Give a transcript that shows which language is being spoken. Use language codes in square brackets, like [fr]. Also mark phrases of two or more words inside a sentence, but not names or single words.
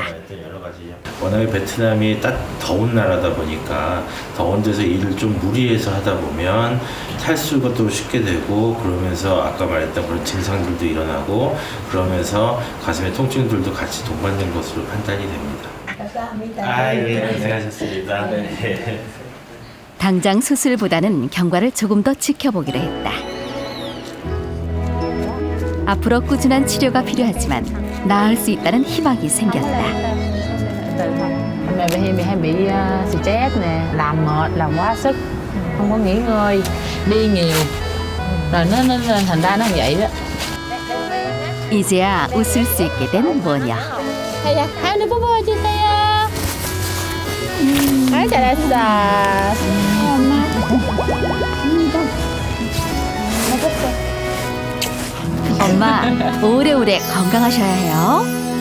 [ko] 워낙에 베트남이 더운 나라다 보니까 더운 데서 일을 좀 무리해서 하다 보면 탈수도 쉽게 되고 그러면서 아까 말했던 그런 증상들도 일어나고 그러면서 가슴의 통증들도 같이 동반된 것으로 판단이 됩니다. 예, 고생하셨습니다. 네. 당장 수술보다는 경과를 조금 더 지켜보기로 했다. 앞으로 꾸준한 치료가 필요하지만 나을 수 있다는 희망이 생겼다. [vi] Mẹ hay bị stress nè, làm mệt, làm quá sức, không có nghỉ ngơi, đi nhiều, rồi nó thành ra nó vậy đó. [ko] 이제야 웃을 수 있게 된 모녀. 할머니 뽀뽀해 주세요. 잘했어. 엄마 오래오래 건강하셔야 해요.